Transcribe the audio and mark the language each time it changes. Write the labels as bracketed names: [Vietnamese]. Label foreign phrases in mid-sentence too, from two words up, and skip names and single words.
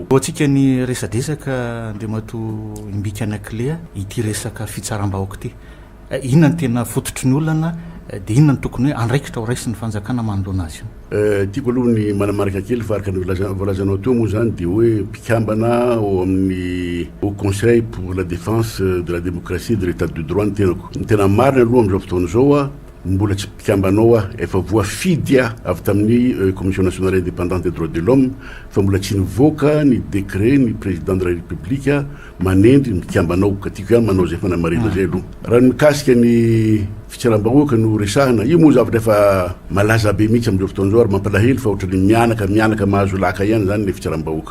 [Malagasy] Ohatsika ny resadresaka andriamatoa imbika anakile ity resaka fitsaram-bahoaka ity. Inona ny tena fototry ny olana dia inona ny tokony hoe andraikitra ho raisy ny fanjakana manoloana azy io? Tiako aloha ny manamarika kely fa araka ny volazanao teo moa zany dia hoe mpikambana ao amin'ny Haut Conseil pour la défense de la démocratie de l'état de droit ny tenako. Ny tena marina aloha amin'izao fotoana izao mbola tsy mpikambanao efa voafidy avy tamin'ny Commission nationale indépendante des droits de l'homme fa mbola tsy nivoaka ny décret ny [French] président de la république [Malagasy] manendry ny mpikambanao ka tiako ihany manao zay fanamarina zay aloha. Raha ny mikasika ny fitsaram-bahoaka no resahana io moa zavatra efa malaza be mihitsy amin'izao fotoana izao ary mampalahelo fa ohatran'ny mianaka mahazo laka ihany zany ny fitsaram-bahoaka.